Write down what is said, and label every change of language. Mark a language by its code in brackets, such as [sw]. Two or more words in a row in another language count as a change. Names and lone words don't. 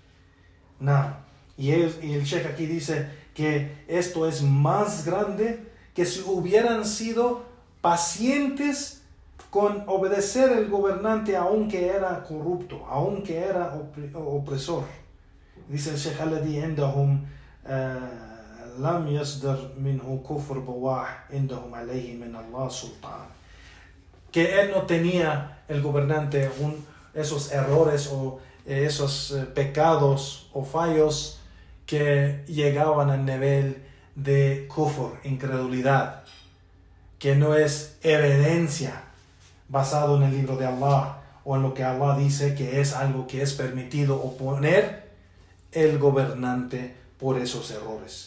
[es] Y el Sheikh aquí dice que esto es más grande que si hubieran sido pacientes con obedecer el gobernante aunque era corrupto, aunque era opresor. Dice el Sheikh: [ar] الذي عندهم لم يصدر منه كفر بواح عندهم عليه من الله سلطان. [es] Que él no tenía, el gobernante, esos errores o esos pecados o fallos que llegaban al nivel de kufr, incredulidad, que no es evidencia basado en el libro de Allah o en lo que Allah dice que es algo que es permitido oponer el gobernante por esos errores.